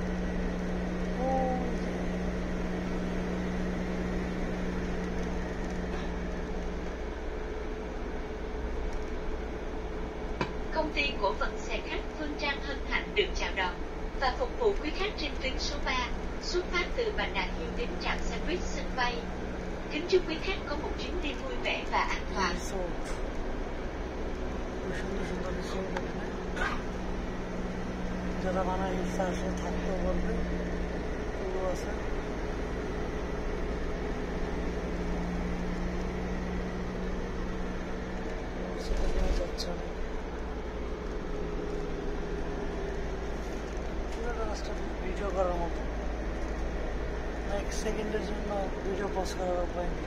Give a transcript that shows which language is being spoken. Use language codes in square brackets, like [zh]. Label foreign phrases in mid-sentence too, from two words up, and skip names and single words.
[vi] Công ty cổ phần xe khách Phương Trang hân hạnh được chào đón và phục vụ quý khách trên tuyến số 3 xuất phát từ Bà Nà Hills đến trạm xe buýt sân bay. Kính chúc quý khách có một chuyến đi vui vẻ và an toàn. [bn] সুন্দর সুন্দর রিসোর্ট এখানে, যারা বানা হিলস আসে থাকতেও বলবে ওগুলো আছে। সেটা যাচ্ছে না, রাস্তা ভিডিও করার মতো, এক সেকেন্ডের জন্য ভিডিও পোস্ট করার উপায় নেই।